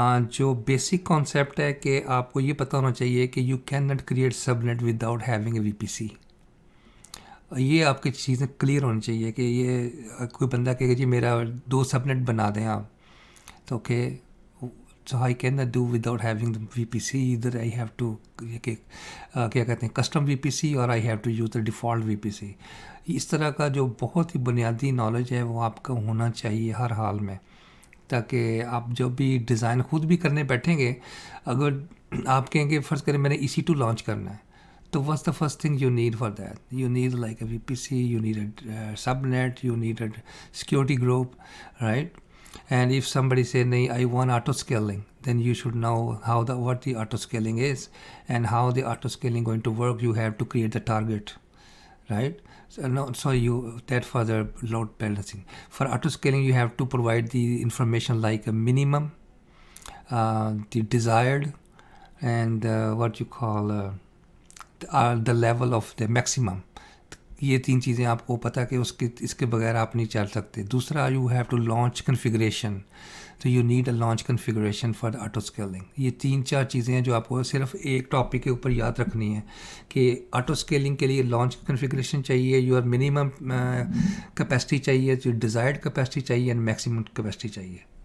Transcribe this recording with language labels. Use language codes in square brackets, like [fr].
[ur] جو basic concept ہے کہ آپ کو یہ پتہ ہونا چاہیے کہ [en] You can not create subnet without having a V P C. [ur] یہ آپ کی چیزیں کلیئر ہونی چاہیے کہ یہ کوئی بندہ کہے کہ جی میرا 2 سب نیٹ بنا دیں آپ, تو okay [en] so I cannot do without having the VPC. Either I have to [ur] کیا کہتے ہیں [en] Custom VPC or I have to use the default VPC. [ur] اس طرح کا جو بہت ہی بنیادی نالج ہے وہ آپ کا ہونا چاہیے ہر حال میں, تاکہ آپ جب بھی ڈیزائن خود بھی کرنے بیٹھیں گے, اگر آپ کہیں گے فرض کریں میں نے EC2 لانچ کرنا ہے, تو [en] what's the first thing you need for that? You need like a VPC, you need a subnet, you need a security group, right? And if somebody say, "Nahi, I want auto scaling," then you should know what the auto scaling is and how the auto scaling going to work. You have to create the target, right? So that for the load balancing. For auto scaling, you have to provide the information like a minimum, the desired, and what you call the level of the maximum. [ur] یہ 3 چیزیں آپ کو پتہ کہ اس کے بغیر آپ نہیں چل سکتے. [en] دوسرا you have to launch configuration, تو you need a launch configuration for auto scaling. [ur] یہ 3-4 چیزیں ہیں جو آپ کو صرف ایک ٹاپک کے اوپر یاد رکھنی ہے کہ آٹو اسکیلنگ کے لیے لانچ کنفیگریشن چاہیے, یور منیمم کیپیسٹی چاہیے, جو ڈیزائرڈ کیپیسٹی چاہیے, اینڈ میکسیمم کیپیسٹی چاہیے.